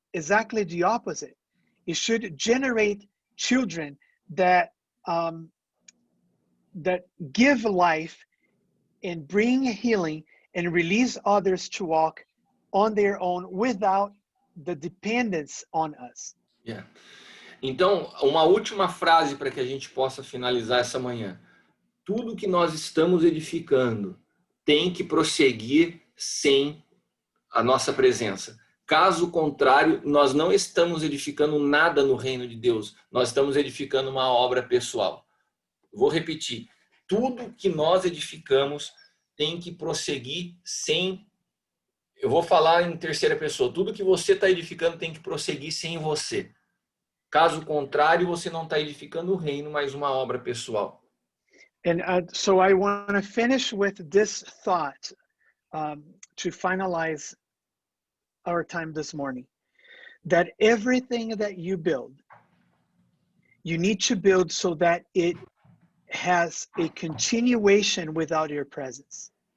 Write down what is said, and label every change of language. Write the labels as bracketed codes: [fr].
[en] exactly the opposite. It should generate children that that give life and bring healing and release others to walk on their own without the dependence on us. Yeah. [pt] Então, uma última frase para que a gente possa finalizar essa manhã. Tudo que nós estamos edificando tem que prosseguir sem a nossa presença. Caso contrário, nós não estamos edificando nada no reino de Deus. Nós estamos edificando uma obra pessoal. Vou repetir. Tudo que nós edificamos tem que prosseguir sem... Eu vou falar em terceira pessoa. Tudo que você está edificando tem que prosseguir sem você. Caso contrário, você não está edificando o reino, mas uma obra pessoal. [en] And so I want to finish with this thought to finalize our time this morning. That everything that you build, you need to build so that it has a continuation without your presence.